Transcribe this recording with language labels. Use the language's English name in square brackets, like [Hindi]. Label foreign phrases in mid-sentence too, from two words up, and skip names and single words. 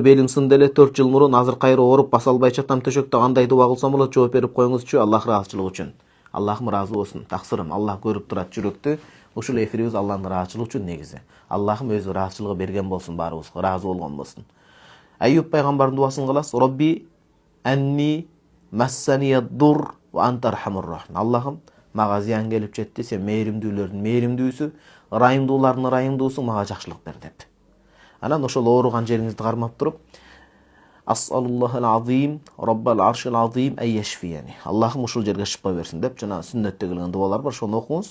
[Kyrgyz] Белиң сынды эле 4 жыл мурун, азыр кайра ооруп баса албай жатам төшөктө. Кандай дуба кылсам болот? Жооп берип коюңузчу. Аллах ыраазычылыгы үчүн. Аллахым ыраазы болсун. Таксырым, Аллах көрүп турат жүрөктү. Ушул эфирибиз Аллахтын ыраазычылыгы үчүн негизи. Аллахым өзү ыраазычылыгы берген болсун баарыбызга, ыраазы болгон болсун. Айюб пайгамбардын дубасын кыласыз. [Arabic] رب أني مسني الضر وأنت أرحم الراحمين. [Kyrgyz] Аллахым, мага зыян келип жетти, сен мээримдүүлөрдүн мээримдүүсү, ырайымдуулардын ырайымдуусу, мага жакшылык бер деп. Анан ошол ооруган жериңизди кармап туруп, [Arabic] أسأل الله العظيم رب العرش العظيم أن يشفيني. [Kyrgyz] Аллахым ушул жерге шифа берсин деп жана сүннөттө келген дубалар бар, ошону окуңуз.